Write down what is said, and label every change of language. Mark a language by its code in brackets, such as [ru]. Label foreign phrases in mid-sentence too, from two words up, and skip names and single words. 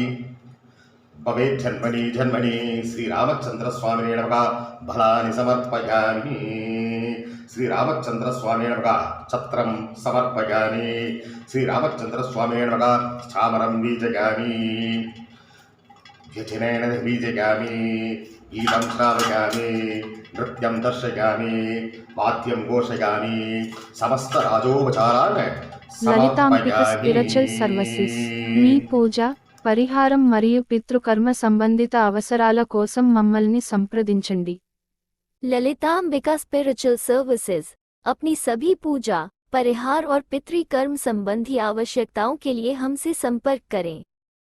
[sa] भवेत् जन्मनि जन्मनि श्रीरामचन्द्रस्वामिने नमः फलानि समर्पयामि श्रीरामचन्द्रस्वामिने नमः छत्रं समर्पयामि श्रीरामचन्द्रस्वामिने नमः चामरं बीजयामि व्यजनेन बीजयामि गीतं श्रावयामि नृत्यं दर्शयामि वाद्यं घोषयामि समस्तराजोपचारान् [te] లలితాంబిక స్పిరిచువల్ సర్వీసెస్ మీ పూజ పరిహారం మరియు పితృకర్మ సంబంధిత అవసరాల కోసం మమ్మల్ని సంప్రదించండి. [hi] ललितांबिका स्पिरिचुअल सर्विसेज अपनी सभी पूजा परिहार और पितृकर्म संबंधी आवश्यकताओं के लिए हमसे संपर्क करें.